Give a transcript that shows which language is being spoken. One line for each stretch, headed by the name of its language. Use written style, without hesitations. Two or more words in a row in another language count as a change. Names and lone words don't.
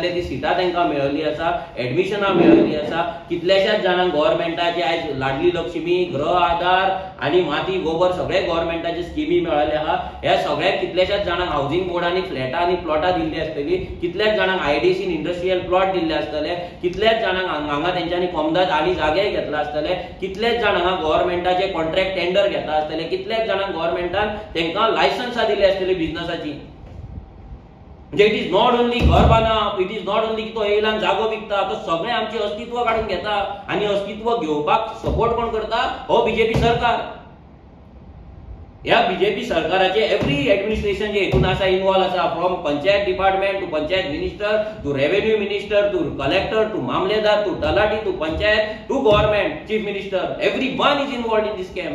Konkani: ती सिटां तांकां मेळ्ळी आसा, एडमिशनां मेळ्ळी आसा, कितलेशाच जाणांक गव्हर्नमेंटाचे आयज लाडली लक्ष्मी, गृह आधार आनी माती गोबर सगळे गव्हर्नमेंटाचे स्किमी मेळ्ळले आहा, ह्या सगळ्या कितलेशाच जाणांक हावजींग बोर्डांनी फ्लॅटां आनी प्लॉटां दिल्ली आसतली, कितल्याच जाणांक आयडीसीन
English: industrial plot
Konkani: दिल्ले आसतले, कितल्याच जाणांक हांगा तेंच्यांनी कोमदाद आनी जागे घेतला आसतले, कितलेच जाणांक गव्हर्नमेंटाचे
English: contract tender
Konkani: घेता आसतले, कितलेच जाणांक गव्हर्नमेंटान तांकां लायसन्सां दिली आसतली बिझनसाची.
English: म्हणजे It is not only
Konkani: घर बांदप,
English: It is not only
Konkani: तो येयला जागो विकता, तो सगळे आमचे अस्तित्व काढून घेता आनी अस्तित्व घेवपाक सपोर्ट कोण करता? हो बीजेपी सरकार. ह्या बीजेपी सरकाराचे
English: every administration
Konkani: जे हितून आसा इन्वॉल्व आसा,
English: from panchayat department to panchayat minister to revenue minister to collector to mamledar to talathi to panchayat to government chief minister, every one is involved in this scam.